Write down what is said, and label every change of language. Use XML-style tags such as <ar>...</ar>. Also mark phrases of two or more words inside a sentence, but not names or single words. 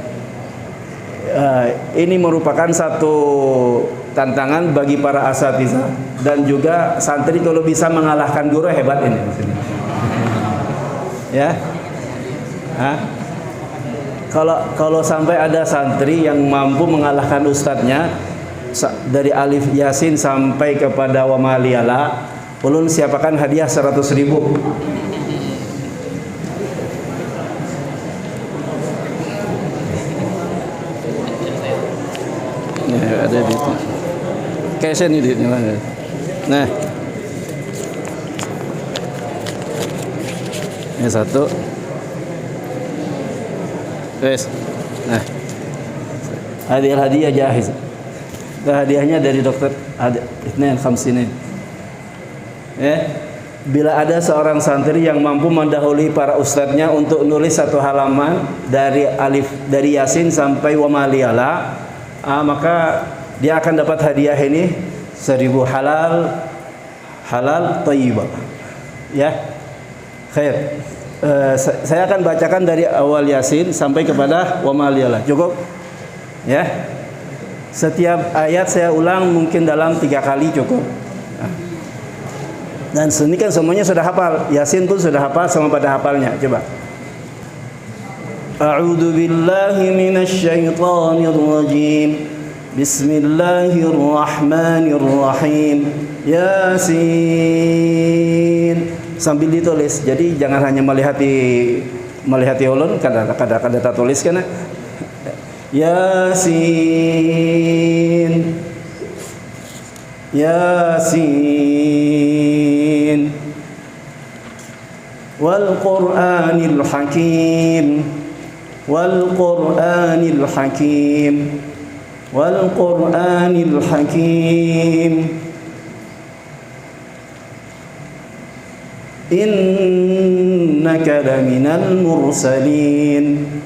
<id>Ini merupakan satu tantangan bagi para asatizah dan juga santri, kalau bisa mengalahkan guru hebat ini maksudnya. Ya. Kalau sampai ada santri yang mampu mengalahkan ustadznya dari alif yasin sampai kepada</id> <ar>وما لي لا,</ar> <id>ulun siapakan hadiah 100.000. Ya, ada di itu. Kayaknya ini duitnya. Nah. Ini 1. Wes. Nah. Hadiah jahiz. Hadiahnya dari dokter ada</id> <ar>اثنين خمسين.</ar> <id>Bila ada seorang santri yang mampu mendahului para ustadznya untuk nulis 1 halaman dari Yasin sampai</id> <ar>وما لي لا,</ar> <id>maka dia akan dapat hadiah ini 1000</id> <ar>حلال طيبة.</ar> <id>Ya. Khair. Saya akan bacakan dari awal Yasin sampai kepada</id> <ar>وما لي لا.</ar> <id>Cukup? Ya. Setiap ayat saya ulang mungkin dalam 3 kali cukup. Dan ini kan semuanya sudah hafal. Yasin pun sudah hafal sama pada hafalnya. Coba.</id> <ar>أعوذ بالله من الشيطان الرجيم. بسم الله الرحمن الرحيم.</ar> <id>Yasin. Sambil ditulis. Jadi jangan hanya melihat ulun, kada tulis kan.</id> <ar>Yasin. Yasin. والقرآن الحكيم. والقرآن الحكيم. والقرآن الحكيم. إنك لمن المرسلين.</ar>